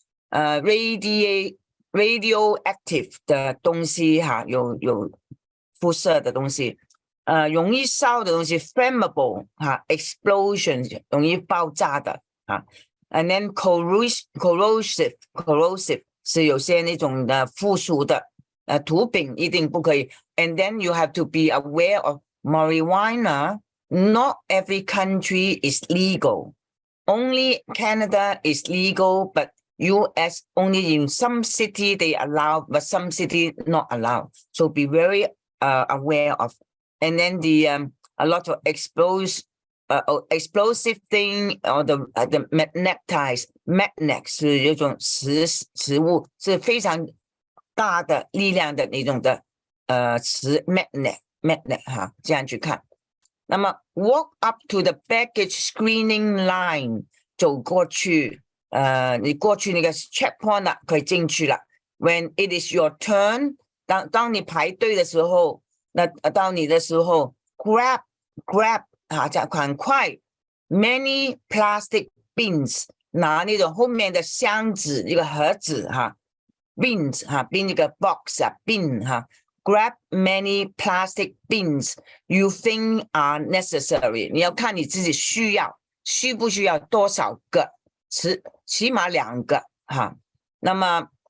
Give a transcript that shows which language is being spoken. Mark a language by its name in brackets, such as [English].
[Chinese] radioactive 的东西有辐射的东西容易烧的东西 flammable explosion 容易爆炸的and then corrosive 是有些那种的附属的毒品一定不可以 [English] and then you have to be aware of marijuana. Not every country is legal, only Canada is legal, but US only in some city they allow, but some city not allowed. So be very aware of. And then a lot of explosive thing or the magnet [Chinese] 是一种磁物，是非常大的力量的那种的磁 [English] magnet 这样去看。 [Chinese] 那么 [English] walk up to the baggage screening line [Chinese] 走过去。你过去那个 checkpoint 了可以进去了 [English] when it is your turn [Chinese] 当你排队的时候那到你的时候 [English] grab [Chinese] 赶快 [English] many plastic bins [Chinese] 拿那种后面的箱子一个盒子bins bin 一个 box bin [English] grab many plastic bins you think are necessary [Chinese] 你要看你自己需不需要多少个起码2个那么